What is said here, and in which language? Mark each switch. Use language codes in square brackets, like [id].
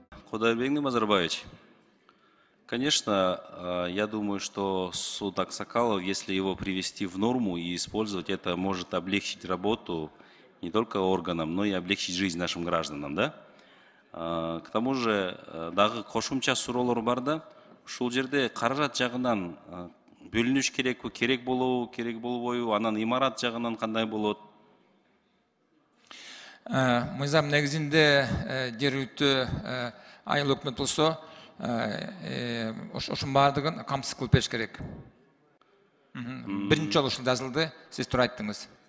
[ru] Кудайбек Назарбаевич, конечно, я думаю, что суд Аксакалов, если его привести в норму и использовать, это может облегчить работу не только органам, но и облегчить жизнь нашим гражданам, да? К тому же, [ky] дағы қошымча сұраулар бар да, ушул жерде қаражат жағынан бөлүнүш керек болбойбу, анан имарат жағынан кандай болот? Мыйзам негизинде жергиликтүү айыл өкмөт болсо, ошонун баардыгын камсыз кылып бериш керек. Биринчи жолу ушул жазылды, сиз туура айттыңыз.